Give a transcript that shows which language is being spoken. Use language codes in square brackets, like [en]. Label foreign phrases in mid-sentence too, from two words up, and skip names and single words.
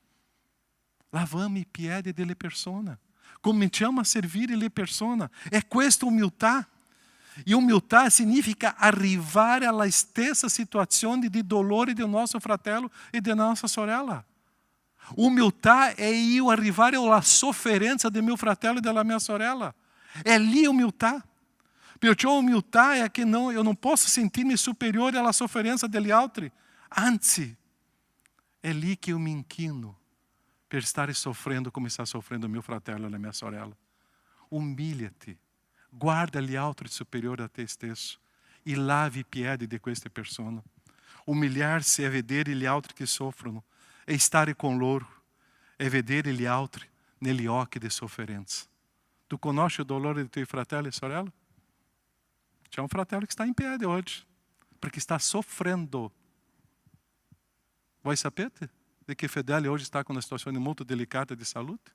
[it] Lavamo i piedi delle persone. Cominciamo a servire le persone. È questa umiltà. E umiltà significa arrivare alla stessa situazione di dolore del nostro fratello e della nostra sorella. Umiltà [pt] é eu [it] arrivare alla sofferenza del mio fratello e della mia sorella. È lì umiltà. Perciò umiltà è che [pt] eu não posso sentir-me [it] superiore alla sofferenza degli altri. Anzi, è lì che [pt] eu me inchino [it] per stare soffrendo come sta soffrendo mio fratello e la mia sorella. [pt] Umilha-te. [it] Guarda gli altri superiori a te stesso e lave i piedi di queste persone. [pt] Umilhar-se é [it] vedere gli altri che soffrono. [pt] É estar com [it] loro, è vedere gli altri negli occhi di sofferenza. Tu conosci il dolore dei tuoi fratelli e sorelle? C'è un fratello che sta in piedi oggi perché sta soffrendo. Voi sapete di che Fedele oggi sta con una situazione molto delicata di salute?